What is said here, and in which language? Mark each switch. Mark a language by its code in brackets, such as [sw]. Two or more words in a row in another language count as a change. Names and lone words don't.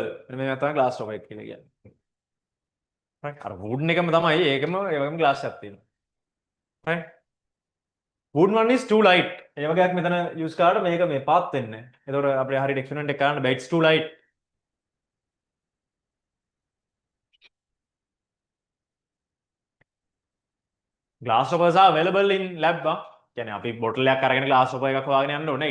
[si] මේ තමයි [en] glass top [si] එක කියලා කියන්නේ. Right? අර wooden එකම තමයි ඒකම glass එකක් තියෙනවා. [en] Right? Wooden one is too light. [si] ඒ වගේක් මෙතන use කරාට මේක මේ පාත් වෙන්නේ නැහැ. එතකොට අපිට හරියට experiment එක කරන්න බෑ. [en] It's too light. Glass toppers are available in lab. [si] කියන්නේ අපි bottle එකක් අරගෙන [en] glass topper [si] එකක් හොයාගෙන යන්න ඕනේ.